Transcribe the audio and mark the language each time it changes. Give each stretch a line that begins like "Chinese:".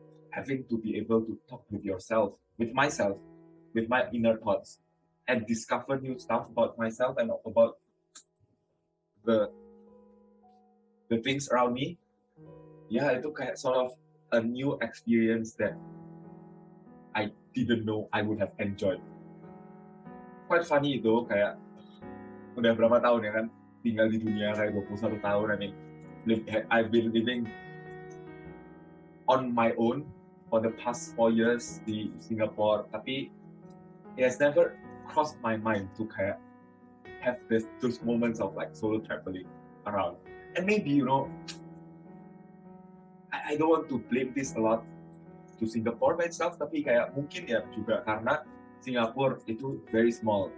English: Having to be able to talk with yourself, with myself, with my inner thoughts, and discover new stuff about myself and about the things around me. Yeah,
Indonesian: itu kayak
English: sort of a new experience that I didn't know I would have enjoyed. Quite funny
Indonesian: itu, kayak udah berapa tahun ya kan tinggal di dunia, kayak 21 tahun.
English: I mean, I've been living on my own for the past 4 years
Indonesian: di Singapore, tapi
English: it has never crossed my mind to
Indonesian: kayak
English: have those moments of like solo traveling around. And maybe, you know, I don't want to blame this a lot to Singapore by itself,
Indonesian: tapi kayak mungkin ya juga karena Singapore itu
English: very small.